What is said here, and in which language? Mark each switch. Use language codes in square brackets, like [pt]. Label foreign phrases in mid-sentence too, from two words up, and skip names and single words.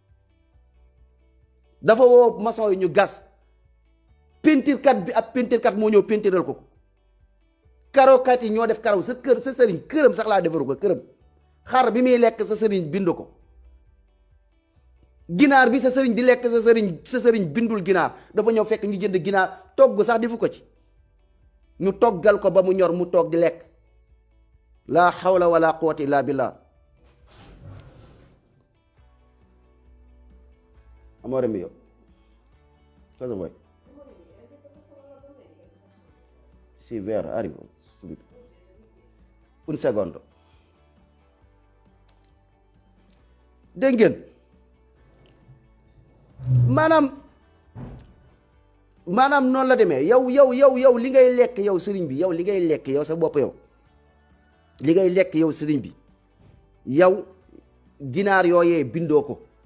[wo] dafa woo maçon yi ñu gas peinturekat bi ab peinturekat moo ñëw peintural ko karokat yi ñoo def karaw sa sëriñ këram sax laa defaru ko këram xar bi muy lekk sa sëriñ bindu ko ginaar bi sa sëriñ di lekk sa sëriñ bindul ginaar dafa ñëw fekk ñu jënd ginaar togg sax defu ko ci ñu toggal ko ba mu ñor mu toog di lekk [ar] لا حول ولا قوة إلا بالله [it] amore mio cosa vuoi sì vero arrivo subito un secondo [wo] dégg ngeen maanaam noonu la demee yow li ngay lekk yow sëriñ bi yow li ngay lekk yow sa bopp yow li ngay lekk yow sëriñ bi yow ginaar yooyee bindoo ko